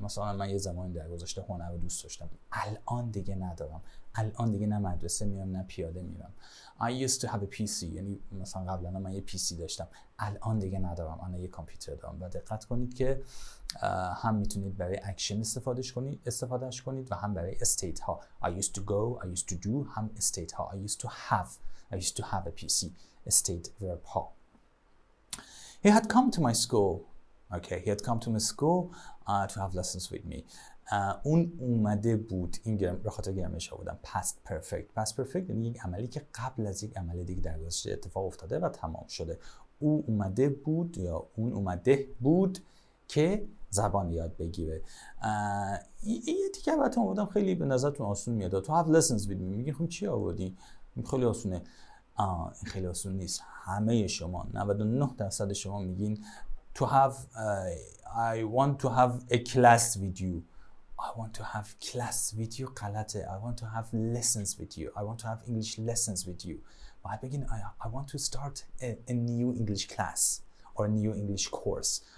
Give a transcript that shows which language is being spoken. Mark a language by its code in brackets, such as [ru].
[fa] مثلا من یه زمانی در گذشته هنر رو دوست داشتم، الان دیگه ندارم. الان دیگه نه مدرسه میرم نه پیاده میرم. [en] I used to have a PC [fa] یعنی مثلا قبلا من یه PC داشتم، الان دیگه ندارم، الان یه کامپیوتر دارم. و دقت کنید که هم میتونید برای اکشن استفادهش کنید و هم برای استیت ها. [en] I used to go, I used to do، [fa] هم استیت ها. [en] I used to have a PC. [fa] استیت verb ها. [en] He had come to my school. Okay, he had come to my school to have lessons with me. [fa] اون اومده بود. این به خاطر گرامرش بودم. past perfect یعنی یک عملی که قبل از یک عمل دیگه در گذشته اتفاق افتاده و تمام شده. او اومده بود یا اون اومده بود که زبان یاد بگیره. یه دیگه البته آوردم خیلی به نظرتون آسون میاد. تو [en] have lessons with me [fa] میگین خب چی آوردی؟ این خیلی آسونه. این خیلی آسون نیست. همه شما 99% شما میگین [en] to have I want to have a class with you. I want to have class with you غلطه. I want to have lessons with you. I want to have English lessons with you. [fa] باید بگین [en] I want to start a new English class or a new English course.